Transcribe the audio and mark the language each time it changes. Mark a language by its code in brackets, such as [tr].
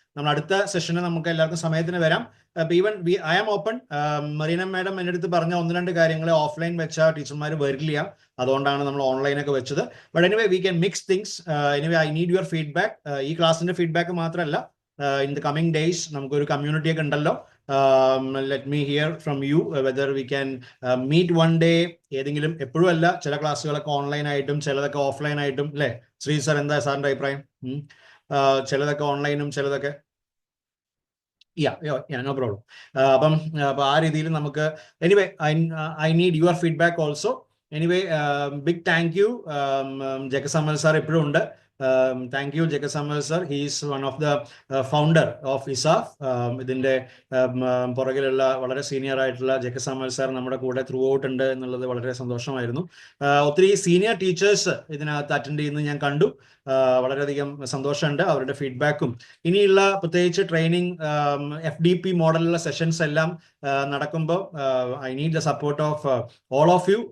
[ml] നമ്മൾ അടുത്ത സെഷന് നമുക്ക് എല്ലാവർക്കും സമയത്തിന് വരാം. [en] Even I am open. [ml] Marina madam എൻ്റെ അടുത്ത് പറഞ്ഞ 1-2 കാര്യങ്ങൾ ഓഫ്ലൈൻ വെച്ചാൽ ടീച്ചർമാർ വരില്ല, അതുകൊണ്ടാണ് നമ്മൾ ഓൺലൈനൊക്കെ വെച്ചത്. [en] But anyway we can mix things. Anyway I need your feedback. [ml] ഈ ക്ലാസ്സിൻ്റെ ഫീഡ്ബാക്ക് മാത്രമല്ല, [en] in the coming days [ml] നമുക്കൊരു കമ്മ്യൂണിറ്റി ഒക്കെ ഉണ്ടല്ലോ. [en] Let me hear from you whether we can meet one day. [ml] ഏതെങ്കിലും, എപ്പോഴും അല്ല, ചില ക്ലാസ്സുകളൊക്കെ ഓൺലൈൻ ആയിട്ടും ചിലതൊക്കെ ഓഫ്ലൈൻ ആയിട്ടും അല്ലേ ശ്രീ സാർ? എന്താ സാറിൻ്റെ അഭിപ്രായം? ചിലതൊക്കെ ഓൺലൈനും ചിലതൊക്കെ [en] No problem. [ml] അപ്പം ആ രീതിയിൽ നമുക്ക് [en] Anyway I need your feedback also. Anyway big thank you. [ml] ജഗസമൽ sir എപ്പോഴും ഉണ്ട്. [en] Thank you, Jagasamal sir. He is one of the founder of ISAF. [ml] ഇതിന്റെ പുറകിലുള്ള വളരെ സീനിയർ ആയിട്ടുള്ള ജഗസമൽ സാർ നമ്മുടെ കൂടെ ത്രൂ ഔട്ട് ഉണ്ട് എന്നുള്ളത് വളരെ സന്തോഷമായിരുന്നു. ഒത്തിരി സീനിയർ ടീച്ചേഴ്സ് ഇതിനകത്ത് അറ്റൻഡ് ചെയ്യുന്നത് ഞാൻ കണ്ടു. വളരെയധികം സന്തോഷമുണ്ട് അവരുടെ ഫീഡ്ബാക്കും. ഇനിയുള്ള പ്രത്യേകിച്ച് ട്രെയിനിങ് FDP മോഡലുള്ള സെഷൻസ് എല്ലാം നടക്കുമ്പോൾ [en] I need the support of all of you.